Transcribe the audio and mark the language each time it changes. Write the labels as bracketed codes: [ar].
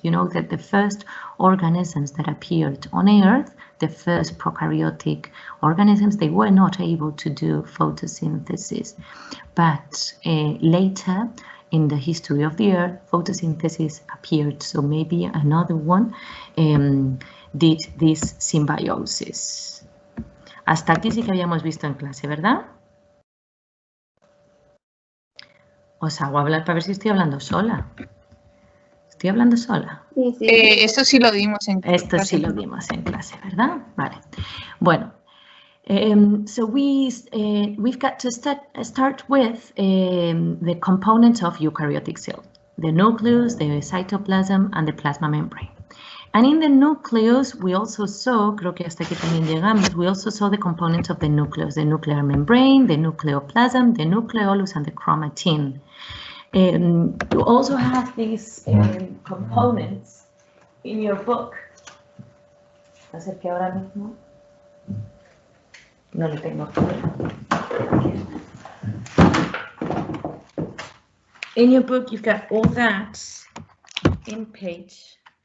[en] You know that the first organisms that appeared on Earth, the first prokaryotic organisms, they were not able to do photosynthesis. But later in the history of the Earth, photosynthesis appeared. So maybe another one did this symbiosis. [es] Hasta aquí sí que habíamos visto en clase, ¿verdad? Os hago hablar para ver si estoy hablando sola. ¿Estoy hablando sola? Sí, sí. Esto sí lo dimos en clase. Esto sí lo dimos en clase, ¿verdad? Vale. [en] Bueno, so we've got to start with the components of eukaryotic cell, the nucleus, the cytoplasm, and the plasma membrane. And in the nucleus, we also saw, [es] creo que hasta aquí también llegamos, [en] we also saw the components of the nucleus, the nuclear membrane, the nucleoplasm, the nucleolus, and the chromatin. You also have these components in your book. [es] Así que ahora mismo no lo tengo. [en] In your book, you've got all that in page.